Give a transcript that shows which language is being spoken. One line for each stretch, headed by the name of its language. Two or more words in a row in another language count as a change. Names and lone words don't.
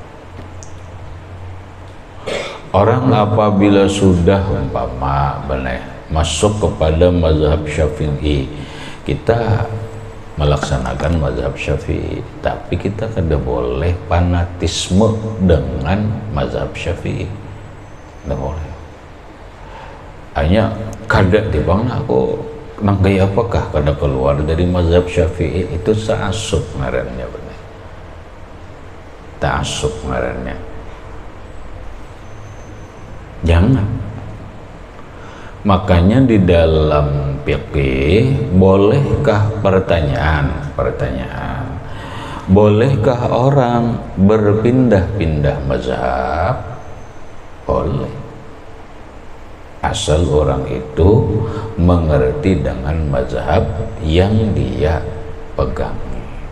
Indonesian: Orang apabila sudah umpama masuk kepada mazhab Syafi'i, kita melaksanakan mazhab Syafi'i, tapi kita kada boleh fanatisme dengan mazhab Syafi'i, tidak boleh.
Banjar: Hanya kada dibang aku nang gaya apakah kada keluar dari mazhab Syafi'i, itu ta'assub ngarannya, benar. Ta'assub ngarannya.
Indonesian: Jangan. Makanya di dalam fikih bolehkah pertanyaan, bolehkah orang berpindah-pindah mazhab? Boleh. Asal orang itu mengerti dengan mazhab yang dia pegangi.